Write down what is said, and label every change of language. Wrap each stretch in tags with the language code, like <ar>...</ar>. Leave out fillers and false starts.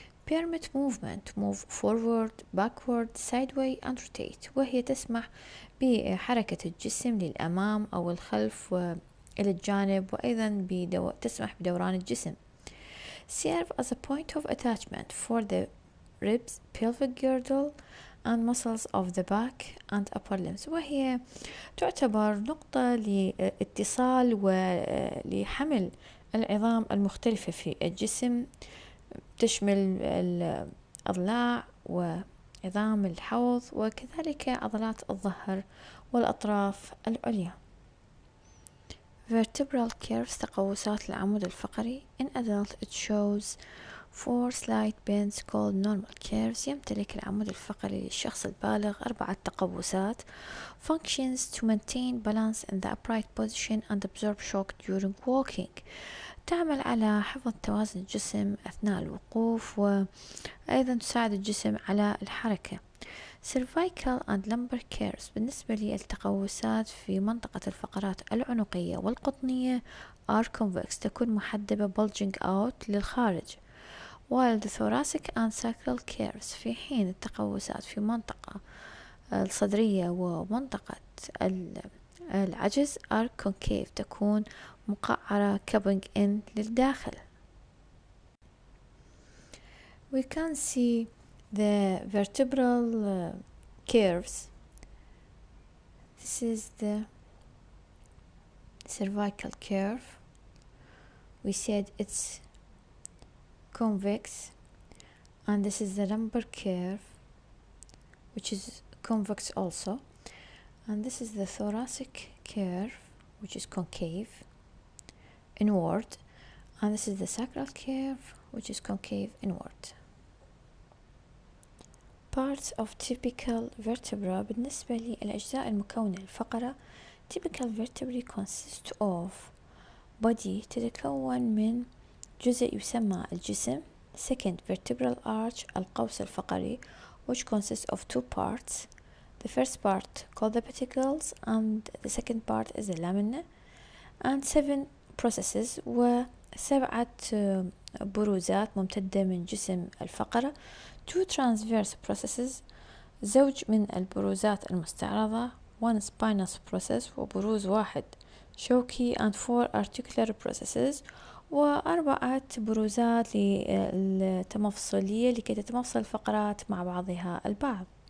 <en>Permit movement. Move forward, backward, sideways and rotate.</en> <ar>وهي تسمح بحركة الجسم للأمام أو الخلف وإلى الجانب، وأيضا تسمح بدوران الجسم.</ar> <en>Serve as a point of attachment for the ribs, pelvic girdle and muscles of the back and upper limbs.</en> <ar>وهي تعتبر نقطة لاتصال ولحمل العظام المختلفة في الجسم، تشمل الأضلاع وعظام الحوض وكذلك عضلات الظهر والأطراف العليا.</ar> <en>Vertebral curves</en> <ar>تقوسات العمود الفقري.</ar> <en>In adult it shows 4 slight bends called normal curves.</en> <ar>يمتلك العمود الفقري للشخص البالغ 4 تقوسات.</ar> <en>Functions to maintain balance in the upright position and absorb shock during walking.</en> <ar>تعمل على حفظ توازن الجسم أثناء الوقوف وأيضا تساعد الجسم على الحركة.</ar> <en>cervical and lumbar curves.</en> <ar>بالنسبة للتقوسات في منطقة الفقرات العنقية والقطنية</ar> <en>are convex.</en> <ar>تكون محدبة</ar> <en>bulging out</en> <ar>للخارج.</ar> <en>while the thoracic and sacral curves</en> <ar>في حين التقوسات في منطقة الصدرية ومنطقة العجز</ar> <en>are concave.</en> <ar>تكون مقعرة</ar> <en>cupping in</en> <ar>للداخل.</ar> <en>We can see the vertebral curves. This is the cervical curve. We said it's convex, and this is the lumbar curve which is convex also, and this is the thoracic curve which is concave inward, and this is the sacral curve which is concave inward. Parts of typical vertebra.</en> <ar>بالنسبة للأجزاء المكونة للفقرة</ar> <en>typical vertebrae consist of body</en> <ar>تتكون من جزء يسمى الجسم.</ar> <en>Second, vertebral arch</en> <ar>القوس الفقري</ar> <en>which consists of two parts. The first part called the pedicles and the second part is the lamina. And 7 processes</en> <ar>وسبعة بروزات ممتدة من جسم الفقرة.</ar> <en>2 transverse processes</en> <ar>زوج من البروزات المستعرضة.</ar> <en>1 spinous process</en> <ar>وبروز واحد شوكي</ar> <en>and 4 articular processes</en> <ar>وأربعة بروزات للتمفصلية لكي تتمفصل الفقرات مع بعضها البعض.</ar>